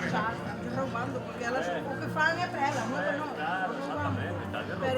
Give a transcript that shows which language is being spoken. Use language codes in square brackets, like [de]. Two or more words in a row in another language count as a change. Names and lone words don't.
[gl] Estás roubando, porque elas o que fan é para elas, non para nós. Claro, exactamente, estás de Pero